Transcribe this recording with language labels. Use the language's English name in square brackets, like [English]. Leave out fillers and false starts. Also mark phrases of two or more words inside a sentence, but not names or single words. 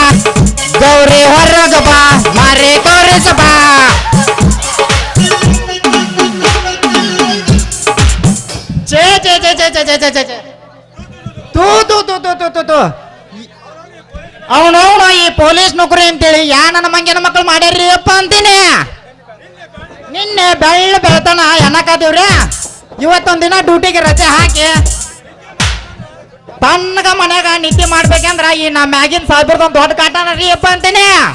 [Kannada] ಬಾ ಮಾರಿ ತೋರಿಸ ಬಾ ಚೇ ಚೇ ಚೇ ಚೇ ಚೇ ಚೇ ಚೇ ಚೇ ತೂ ತೂ ತೂ ತೂ ತೂ ತೂ ತೂ ಅವನವನು ಈ ಪೊಲೀಸ್ ನೌಕರಿ ಅಂತೇಳಿ ಯಾ ನನ್ನ ಮಂಗಿನ ಮಕ್ಕಳು ಮಾಡ್ಯಾರ್ರಿ ಅಪ್ಪ ಅಂತೀನಿ. ನಿನ್ನೆ ಬೆಳತನ ಏನಕ್ಕಾದೀವ್ರಿ ಇವತ್ತೊಂದಿನ ಡ್ಯೂಟಿಗೆ ರಜೆ ಹಾಕಿ ತನ್ನಗ ಮನ್ಯಾಗ ನಿದ್ದೆ ಮಾಡ್ಬೇಕಂದ್ರ ಈ ನಮ್ಮ ಮ್ಯಾಗಿನ ಸಾಹೇಬ್ರದೊಂದು ದೊಡ್ಡ ಕಾಟನ ರೀ ಅಪ್ಪ ಅಂತೀನಿ.